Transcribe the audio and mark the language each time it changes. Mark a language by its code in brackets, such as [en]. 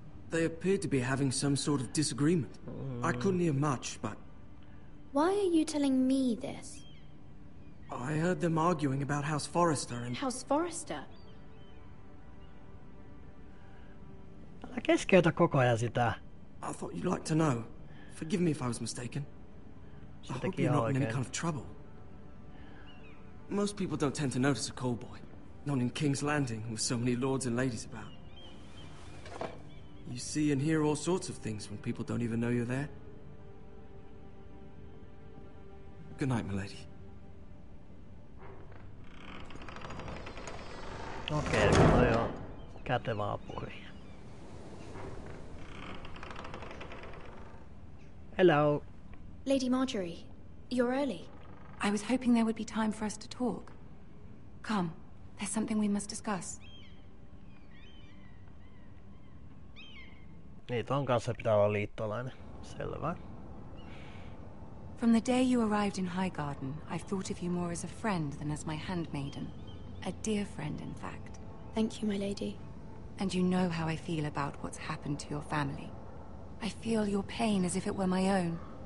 [en] They appeared to be having some sort of disagreement. I couldn't hear much, but... Why are you telling me this? I heard them arguing about House Forrester and... House Forrester? [fi] Älä keskeytä koko ajan sitä. [en] I thought you'd like to know. Forgive me if I was mistaken. I hope you're not in any kind of trouble. Most people don't tend to notice a callboy. Not in King's Landing, with so many lords and ladies about. You see and hear all sorts of things when people don't even know you're there. Good night, milady. [fi] Okei, toi on kätevä apuri. [en] Hello. Lady Marjorie, you're early. I was hoping there would be time for us to talk. Come, there's something we must discuss. [fi] Niin, ton kanssa pitää olla liittolainen. Selvä. [en] From the day you arrived in Highgarden, I've thought of you more as a friend than as my handmaiden. A dear friend, in fact. Thank you, my lady. And you know how I feel about what's happened to your family. I feel your pain as if it were my own.